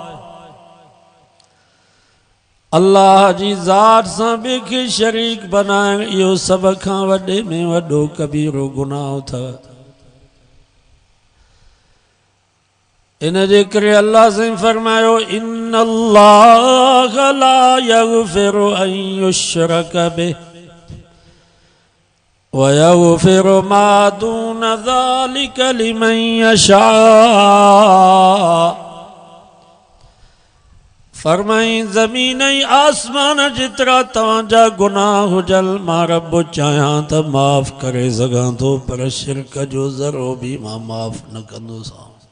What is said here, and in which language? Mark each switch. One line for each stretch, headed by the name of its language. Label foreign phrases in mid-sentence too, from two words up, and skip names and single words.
Sindhi: अल्लाह जी ज़ात सां ॿिए खे शरीक बनाइण इहो सभ खां वॾे में वॾो कबीरो गुनाह अथव। इन जे करे अल्लाह साईं फरमायो
Arabic: إن الله لا يغفر أن يشرك به ويغفر ما دون ذلك لمن يشاء.
Sindhi: फरमाई ज़मीन ऐं आसमान जेतिरा तव्हांजा गुनाह हुजल मां रब चाहियां त माफ़ करे सघां थो पर शिरक जो ज़रो भी मां माफ़ न कंदोसां।